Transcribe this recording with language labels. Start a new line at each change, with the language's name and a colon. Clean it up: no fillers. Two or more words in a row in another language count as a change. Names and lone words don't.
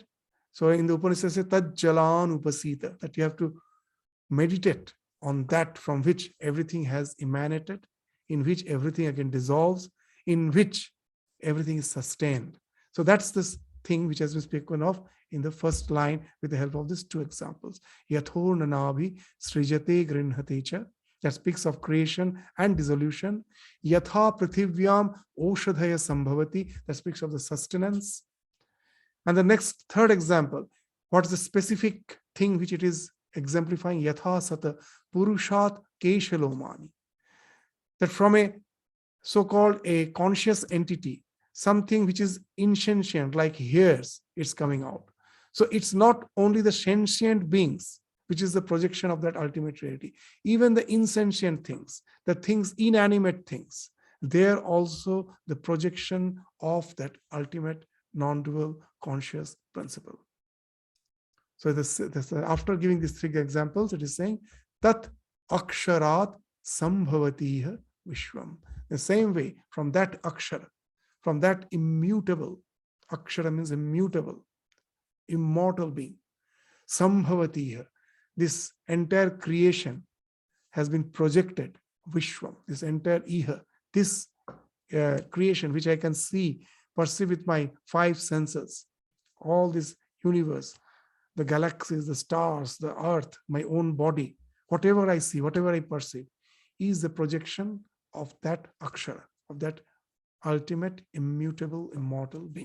English: So in the Upanishad, say
Sanskrit: तज्जलान् उपासीत,
English: that you have to meditate on that from which everything has emanated, in which everything again dissolves, in which everything is sustained. So that's this thing which has been spoken of in the first line with the help of these two examples.
Sanskrit: यथोर् णनाभिः सृजते गृह्णते च,
English: that speaks of creation and dissolution.
Sanskrit: यथा पृथिव्याम् ओषधयः सम्भवति,
English: that speaks of the sustenance. And the next third example, what is the specific thing which it is exemplifying?
Sanskrit: यथा सतः पुरुषात् केशलोमानि,
English: that from a so-called a conscious entity, something which is insentient, like hairs, it's coming out. So it's not only the sentient beings, which is the projection of that ultimate reality. Even the insentient things, the things, inanimate things, they're also the projection of that ultimate non-dual conscious principle. So after giving these three examples, it is saying,
Sanskrit: तत् अक्षरात् सम्भवतीह विश्वम्.
English: The same way, from that akshara, from that immutable, akshara means immutable, immortal being, sambhavatiha, this entire creation has been projected, vishwam, this entire iha, this creation which I can see, perceive with my five senses, all this universe, the galaxies, the stars, the earth, my own body, whatever I see, whatever I perceive, is the projection of that akshara, of that ultimate, immutable, immortal being.